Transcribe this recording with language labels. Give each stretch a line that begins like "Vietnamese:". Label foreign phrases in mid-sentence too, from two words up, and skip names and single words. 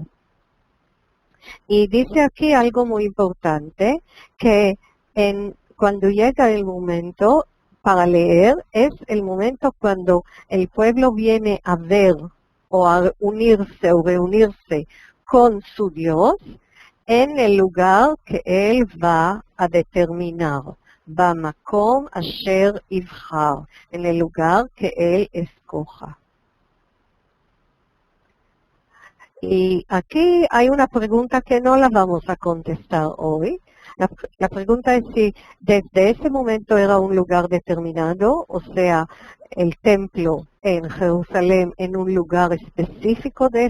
Spanish: Y dice aquí algo muy importante, que cuando llega el momento para leer, es el momento cuando el pueblo viene a ver o a unirse o reunirse con su Dios en el lugar que él va a determinar.
Hebrew: במקום אשר יבחר,
Spanish: en el lugar que él escoja. Y aquí hay una pregunta que no la vamos a contestar hoy. La pregunta es si desde ese momento era un lugar determinado, o sea, el templo en Jerusalén en un lugar específico de